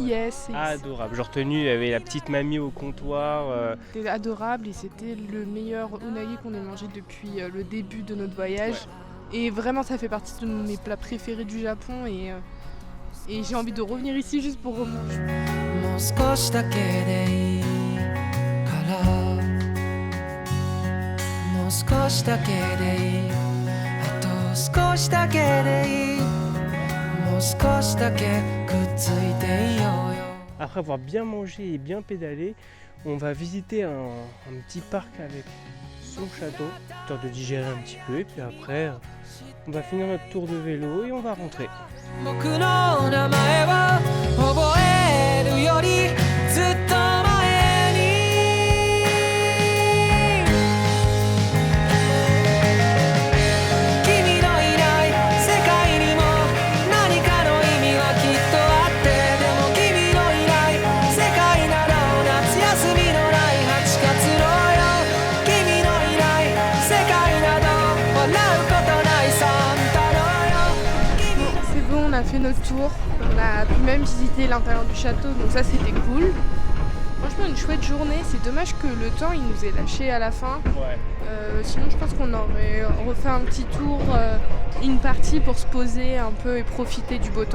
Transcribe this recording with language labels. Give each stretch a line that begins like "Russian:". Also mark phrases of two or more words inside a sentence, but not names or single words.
French: Et Adorable. Genre tenu, il y avait la petite mamie au comptoir. c'était adorable et c'était le meilleur unagi qu'on ait mangé depuis le début de notre voyage. Et vraiment ça fait partie de mes plats préférés du Japon et j'ai envie de revenir ici juste pour remanger.
Japanese: もう少しだけでいいからもう少しだけでいいあと少しだけでいいもう少しだけくっついていようよ
French: Après avoir bien mangé et bien pédalé, on va visiter un petit parc avec son château, histoire de digérer un petit peu, et puis après, on va finir notre tour de vélo et on va rentrer.
Japanese: 僕の名前は覚えるよりずっと前に君のいない世界にも何かの意味はきっとあってでも君のいない世界なら夏休みのない8月のよ君のいない世界など笑うことないサンタのよ
French: C'est bon, on a fait notre tour. On a pu même visiter l'intérieur du château, donc ça c'était cool. Franchement, une chouette journée. C'est dommage que le temps il nous ait lâché à la fin. Ouais. Sinon, je pense qu'on aurait refait un petit tour, une partie pour se poser un peu et profiter du beau temps.